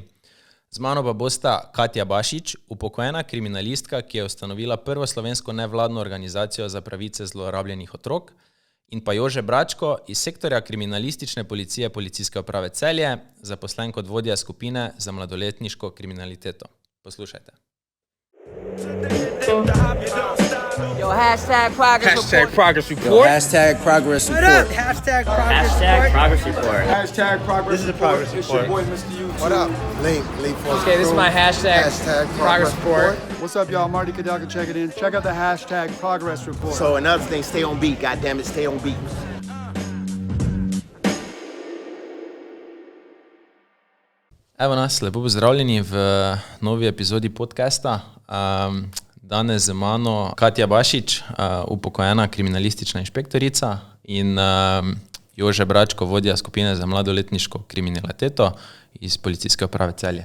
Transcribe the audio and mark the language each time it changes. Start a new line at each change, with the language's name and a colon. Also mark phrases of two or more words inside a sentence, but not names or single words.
Slovenian: Z mano pa bosta Katja Bašić, upokojena kriminalistka, ki je ustanovila prvo slovensko nevladno organizacijo za pravice zlorabljenih otrok, in pa Jože Bračko iz sektorja kriminalistične policije Policijske uprave Celje, zaposlen kot vodja skupine za mladoletniško kriminaliteto. Poslušajte.
English: Yo, #Progress Report. #Progress Report. Yo, #Progress Report. What up? #Progress Report. #Progress This is a Progress It's your Report. boy, Mr. YouTube. What up? Link for Okay, this is my #Progress Report. What's up, y'all? Marty Kadaka, check it in. Check out the #Progress Report. So another thing, stay on beat. Goddamn it, stay on beat.
Slovenian: Evo nas, lepo pozdravljeni v novi epizodi podcasta. Danes z mano Katja Bašić, upokojena kriminalistična inšpektorica, in Jože Bračko, vodja skupine za mladoletniško kriminaliteto iz Policijske uprave Celje.